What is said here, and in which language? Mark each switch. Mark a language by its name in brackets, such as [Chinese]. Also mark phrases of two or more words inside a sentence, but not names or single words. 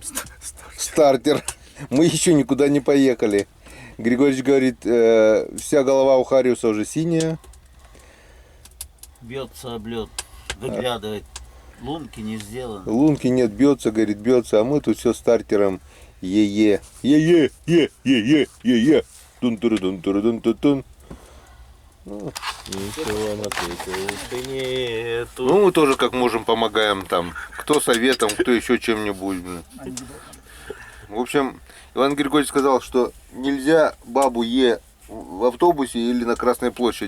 [Russian] Стартер. Мы еще никуда не поехали. Григорьевич говорит, вся голова у Хариуса уже синяя. Бьется об лед, выглядывает. Лунки не сделаны. Лунки нет, бьется, говорит, бьется, а мы тут все стартером е-е. Е-е, е-е-е-е-е. Тун-туру-дун-туру-дун-тун-тун. Ничего на свете нету. Ну, мы тоже как можем помогаем там. Кто советом, кто еще чем-нибудь. В общем, Иван Григорьевич сказал, что нельзя бабу Е в автобусе или на Красной площади.